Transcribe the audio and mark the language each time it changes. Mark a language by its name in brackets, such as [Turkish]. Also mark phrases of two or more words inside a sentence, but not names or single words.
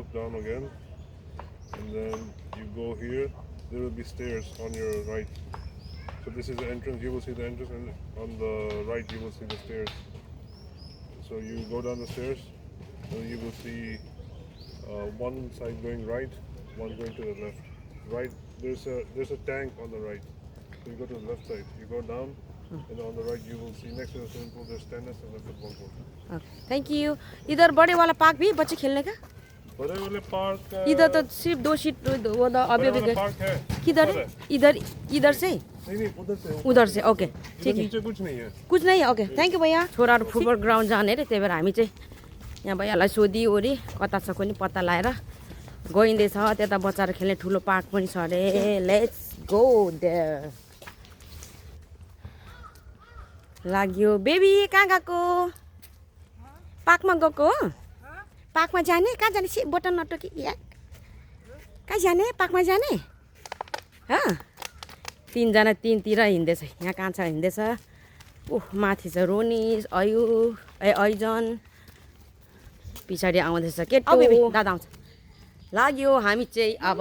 [English] down again and then you go here there will be stairs on your right so this is the entrance you will see the entrance and on the right you will see the stairs so you go down the stairs and you will see one side going right one going to the left right there's a tank on the right so you go to the left side you go down and on the right you will see next to the swimming pool there's tennis and a football court thank you [Hindi] इधर बड़े वाला पार्क भी बच्चे खेलने का बड़े वाले पार्क इधर तो सिर्फ 2 सीट वो तो अभी बड़े वाला पार्क है किधर है इधर से नहीं उधर से ओके ठीक है नीचे कुछ नहीं है कुछ नहीं है [English] okay thank you [Nepali] भैया छोराहरू [English] football ground [Nepali] जाने अरे त्यही भएर हामी चाहिँ यहाँ भैयालाई सोधिओरि कता छ कोनि पत्ता लगाएर गइँदैछ त्यता बच्चाहरू खेल्ने ठुलो पार्क पनि छ अरे [English] let's go there [Nepali] लाग्यो बेबी कहाँ गएको पार्कमा गएको हो पार्कमा जाने कहाँ जाने सि बटन नटोकी या कहाँ जाने पार्कमा जाने तिनजना तिनतिर हिँड्दैछ यहाँ कहाँ छ हिँड्दैछ ओह माथि छ रोनिस ऐजन पछाडि आउँदैछ केटो दादा आउँछ लाग्यो हामी चाहिँ अब